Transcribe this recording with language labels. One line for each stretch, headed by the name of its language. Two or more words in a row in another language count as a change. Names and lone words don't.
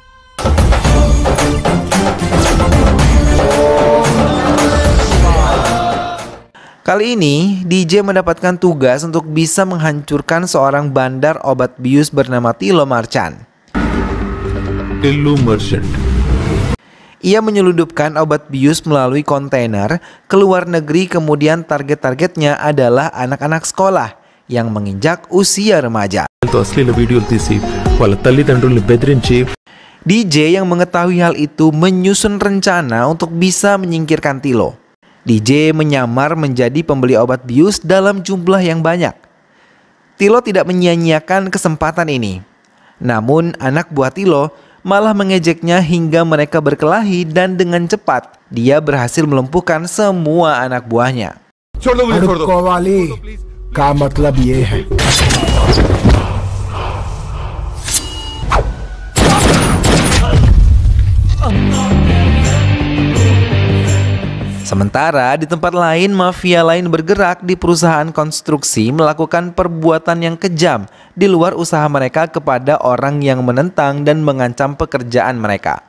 Indonesian: Kali ini, DJ mendapatkan tugas untuk bisa menghancurkan seorang bandar obat bius bernama Tilo Marchand. Illu Merchant. Ia menyelundupkan obat bius melalui kontainer ke luar negeri, kemudian target-targetnya adalah anak-anak sekolah yang menginjak usia remaja.
Telugu: అశ్లీల వీడియోలు తీసి వాళ్ళ తల్లిదండ్రుల్ని బెదిరించి
Indonesian: DJ yang mengetahui hal itu menyusun rencana untuk bisa menyingkirkan Tilo. DJ menyamar menjadi pembeli obat bius dalam jumlah yang banyak. Tilo tidak menyia-nyiakan kesempatan ini. Namun anak buah Tilo malah mengejeknya hingga mereka berkelahi, dan dengan cepat dia berhasil melumpuhkan semua anak buahnya.
Hindi: अड़ुक्को का मतलब ये है।
Indonesian: Sementara di tempat lain, mafia lain bergerak di perusahaan konstruksi melakukan perbuatan yang kejam di luar usaha mereka kepada orang yang menentang dan mengancam pekerjaan mereka.